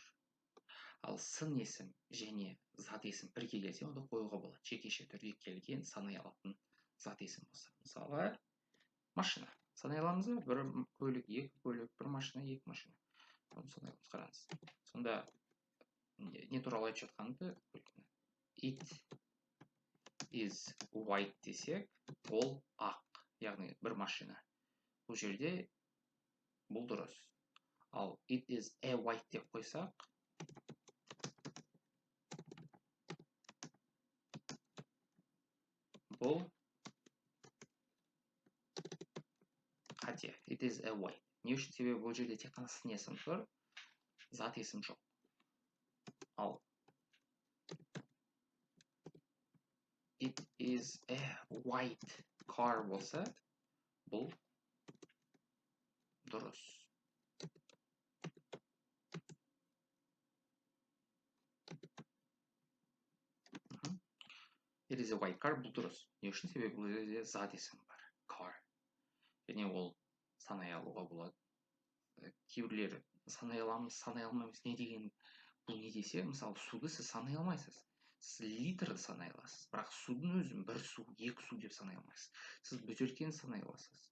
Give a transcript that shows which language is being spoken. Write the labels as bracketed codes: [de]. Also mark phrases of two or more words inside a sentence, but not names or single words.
[kk] Ал сын есім және зат есім бірге келсе, онда қоюға болады. Жекеше түрде келген, санай алатын зат есім болса. Мысалы, машина. Санай аламыз ба? 1 көлік, 2 көлік, 1 машина, 2 машина. Оны санай аламыз, қараңыз. Сонда не туралы айтып жатқанды? [en] It is white [kk] десек, ол ақ. Яғни 1 машина. Бұл жерде бұл дұрыс. Ал [en] it is a white [kk] деп қойсақ, бұл қате. [en] It is a white. [kk] Не үшін? Себебі бұл жерде тек қана сын есім тұр, зат есім жоқ. Ал [en] it is a white car [kk] болса, бұл дұрыс. [en] It is a white car, [kk] бұл дұрыс. Не үшін? Себебі бұл жерде зат есім бар. Car. Және ол санай алуға болады. Кейбірлері санай аламыз, санай алмаймыз. Не деген? Бұл не десе, мысалы, суды сіз санай алмайсыз. Сіз литрді санай аласыз. Бірақ судың өзін 1 су, 2 су деп санай алмайсыз. Сіз бөтелкені санай аласыз.